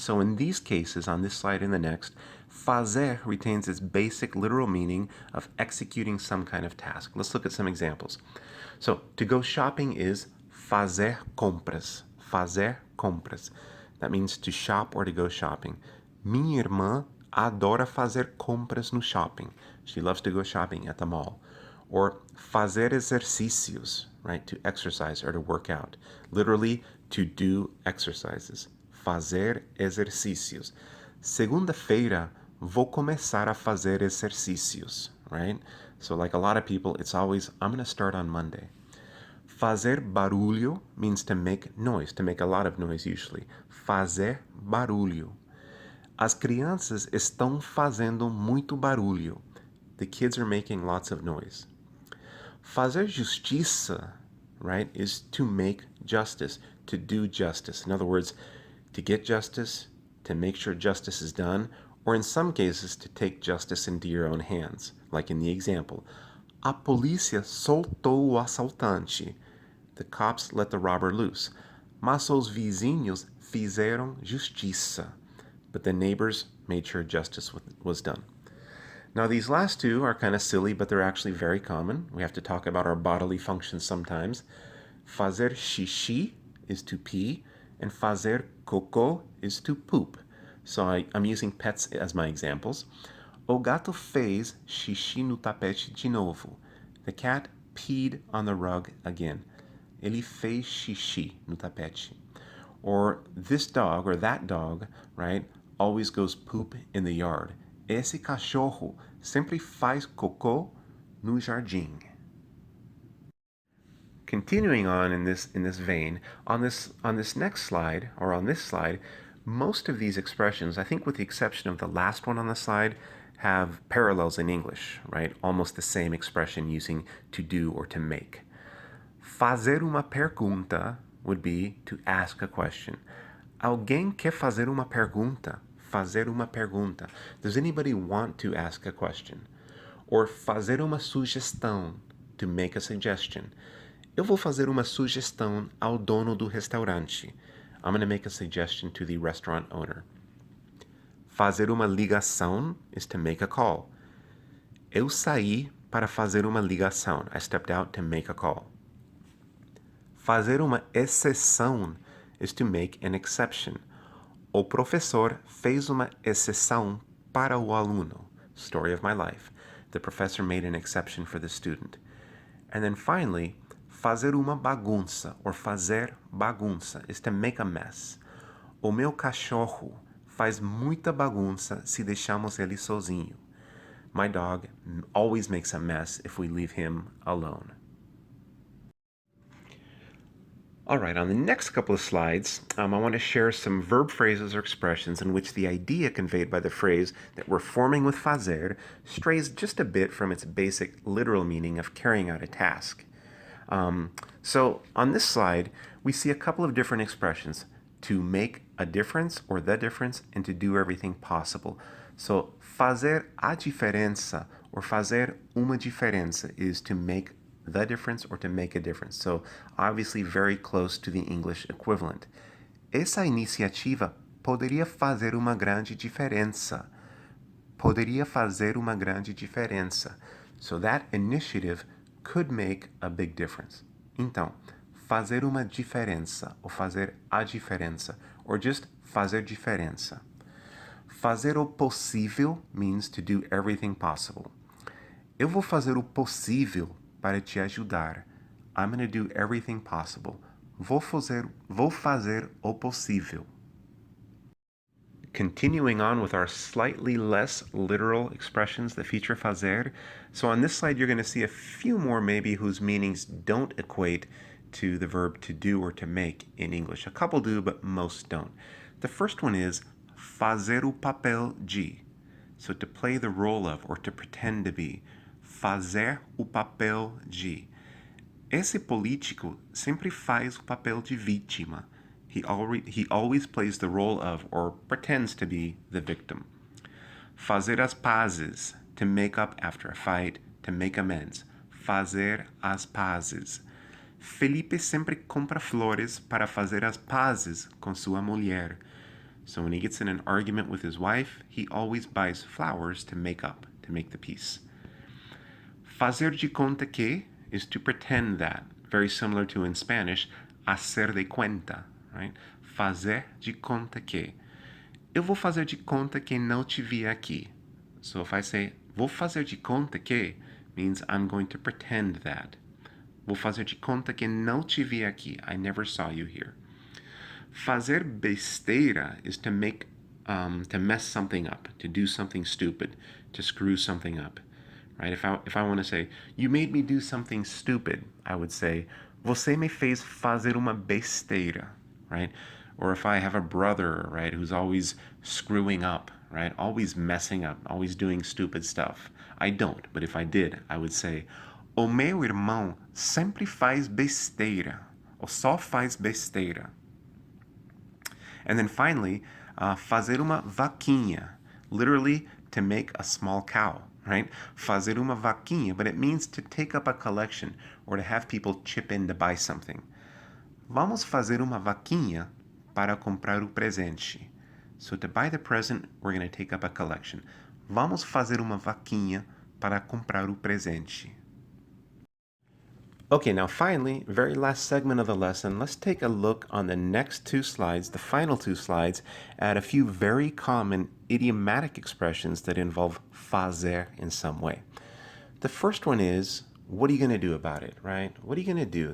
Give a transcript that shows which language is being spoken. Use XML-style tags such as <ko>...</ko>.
<en>So in these cases, on this slide and the next, fazer retains its basic literal meaning of executing some kind of task. Let's look at some examples. So to go shopping is fazer compras. Fazer compras. That means to shop or to go shopping.</en> <pt>Minha irmã adora fazer compras no shopping.</pt> <en>She loves to go shopping at the mall. Or fazer exercícios, right? To exercise or to work out. Literally, to do exercises.</en> <pt>Fazer exercícios. Segunda-feira, vou começar a fazer exercícios, right?</pt> <en>So like a lot of people, it's always, I'm going to start on Monday. Fazer barulho means to make noise, to make a lot of noise usually.</en> <pt>Fazer barulho. As crianças estão fazendo muito barulho.</pt> <en>The kids are making lots of noise. Fazer justiça, right, is to make justice, to do justice. In other words, to get justice, to make sure justice is done, or in some cases, to take justice into your own hands, like in the example.</en> <pt>A polícia soltou o assaltante.</pt> <en>The cops let the robber loose.</en> <pt>Mas os vizinhos fizeram justiça.</pt> <en>But the neighbors made sure justice was done. Now these last two are kind of silly, but they're actually very common. We have to talk about our bodily functions sometimes. Fazer xixi is to pee, and fazer cocô is to poop. So I'm using pets as my examples.</en> <pt>O gato fez xixi no tapete de novo.</pt> <en>The cat peed on the rug again.</en> <pt>Ele fez xixi no tapete.</pt> <en>Or this dog or that dog, right, always goes poop in the yard.</en> <pt>Esse cachorro sempre faz cocô no jardim.</pt> <en>Continuing on in this vein, on this next slide, or on this slide, most of these expressions, I think with the exception of the last one on the slide, have parallels in English, right? Almost the same expression using to do or to make. Fazer uma pergunta would be to ask a question.</en> <pt>Alguém quer fazer uma pergunta? Fazer uma pergunta.</pt> <en>Does anybody want to ask a question? Or fazer uma sugestão, to make a suggestion.</en> <pt>Eu vou fazer uma sugestão ao dono do restaurante.</pt> <en>I'm going to make a suggestion to the restaurant owner. Fazer uma ligação is to make a call.</en> <pt>Eu saí para fazer uma ligação.</pt> <en>I stepped out to make a call. Fazer uma exceção is to make an exception.</en> <pt>O professor fez uma exceção para o aluno.</pt> <en>Story of my life. The professor made an exception for the student. And then finally, fazer uma bagunça, or fazer bagunça, is to make a mess.</en> <pt>O meu cachorro faz muita bagunça se deixamos ele sozinho.</pt> <en>My dog always makes a mess if we leave him alone. All right, on the next couple of slides, I want to share some verb phrases or expressions in which the idea conveyed by the phrase that we're forming with fazer strays just a bit from its basic literal meaning of carrying out a task. So on this slide, we see a couple of different expressions: to make a difference or the difference, and to do everything possible. So fazer a diferença or fazer uma diferença is to make the difference or to make a difference. So obviously very close to the English equivalent.</en> <pt>Essa iniciativa poderia fazer uma grande diferença. Poderia fazer uma grande diferença.</pt> <en>So that initiative could make a big difference.</en> <pt>Então, fazer uma diferença, ou fazer a diferença, or just fazer diferença.</pt> <en>Fazer o possível means to do everything possible.</en> <pt>Eu vou fazer o possível para te ajudar.</pt> <en>I'm going to do everything possible.</en> <pt>Vou fazer o possível.</pt> <en>Continuing on with our slightly less literal expressions that feature fazer. So on this slide, you're going to see a few more maybe whose meanings don't equate to the verb to do or to make in English. A couple do, but most don't. The first one is fazer o papel de. So to play the role of or to pretend to be.</en> <pt>Fazer o papel de. Esse político sempre faz o papel de vítima.</pt> <en>He always plays the role of or pretends to be the victim. Fazer as pazes, to make up after a fight, to make amends.</en> <pt>Fazer as pazes. Felipe sempre compra flores para fazer as pazes com sua mulher.</pt> <en>So when he gets in an argument with his wife, he always buys flowers to make up, to make the peace. Fazer de conta que is to pretend that, very similar to in Spanish, hacer de cuenta, right?</en> <pt>Fazer de conta que. Eu vou fazer de conta que não te vi aqui.</pt> <en>So if I say, vou fazer de conta que, means I'm going to pretend that.</en> <pt>Vou fazer de conta que não te vi aqui.</pt> <en>I never saw you here. Fazer besteira is to make, to mess something up, to do something stupid, to screw something up, right? If I want to say, you made me do something stupid, I would say,</en> <pt>você me fez fazer uma besteira,</pt> <en>right? Or if I have a brother, right, who's always screwing up, right, always messing up, always doing stupid stuff. I don't, but if I did, I would say,</en> <pt>o meu irmão sempre faz besteira, ou só faz besteira.</pt> <en>And then finally, fazer uma vaquinha, literally to make a small cow, right? Fazer uma vaquinha, but it means to take up a collection or to have people chip in to buy something.</en> <pt>Vamos fazer uma vaquinha para comprar o presente.</pt> <en>So to buy the present, we're going to take up a collection.</en> <pt>Vamos fazer uma vaquinha para comprar o presente.</pt> <en>Okay, now finally, very last segment of the lesson, let's take a look on the next two slides, the final two slides, at a few very common idiomatic expressions that involve fazer in some way. The first one is, what are you going to do about it, right? What are you going to do?</en>